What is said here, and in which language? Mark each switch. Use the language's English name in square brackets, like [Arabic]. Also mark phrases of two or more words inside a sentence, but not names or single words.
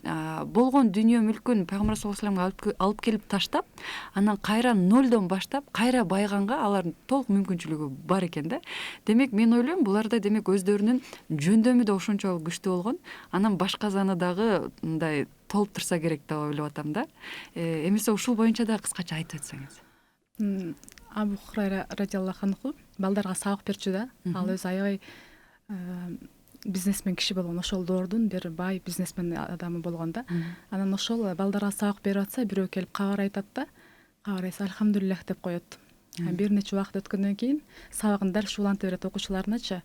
[Kyrgyz] Болгон дүйнө мүлкүн Пайгамбар [Arabic] صلى الله عليه [Kyrgyz] вассаламга алып келип таштап, анан кайра нолдон баштап, кайра байганга алардын толук мүмкүнчүлүгү бар экен да. Демек мен ойлойм, буларда демек өздөрүнүн жөндөмү да ошончолук күчтүү болгон. Анан башказаны дагы мындай толтурса керек деп ойлоп атам да. Эмесе ушул боюнча да кыскача айтып өтсөңүз. Абу Хурайра [Arabic] رضي الله عنه [Kyrgyz] балдарга сабак берчү да. Ал өзү аябай бизнесмен киши болгон, ошол доордун бир бай бизнесмен адамы болгон да. Анан ошол балдарга сабак берип атса, бирөө келип кабар айтат да. Кабар айтса альхамдулиллах деп коет. Бир нече убакыт өткөндөн кийин сабагын дал шуулантып берет окуучуларыначы.